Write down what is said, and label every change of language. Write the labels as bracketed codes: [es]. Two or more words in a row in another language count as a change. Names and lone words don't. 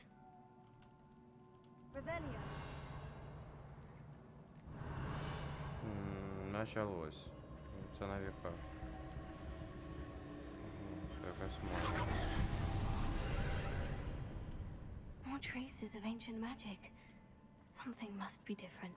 [la] Revelio. [ru] Началось. [uk] Це на віка. Якась мова. [en] More traces of ancient magic. Something must be different.